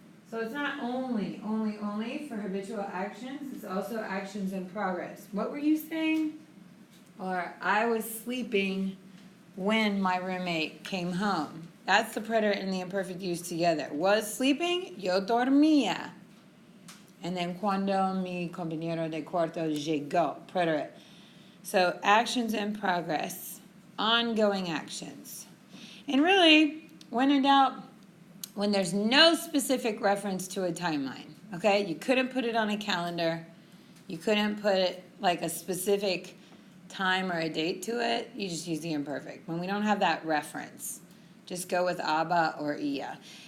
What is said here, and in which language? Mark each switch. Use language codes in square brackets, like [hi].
[en] So it's not only for habitual actions, it's also actions in progress. What were you saying? Or I was sleeping when my roommate came home. That's the preterite and the imperfect used together. Was sleeping, [es] yo dormía. [en] And then [es] cuando mi compañero de cuarto llegó, [en] preterite. So actions in progress, ongoing actions. And really, when in doubt, when there's no specific reference to a timeline, okay? You couldn't put it on a calendar. You couldn't put like a specific time or a date to it. You just use the imperfect. When we don't have that reference, just go with aba or ia.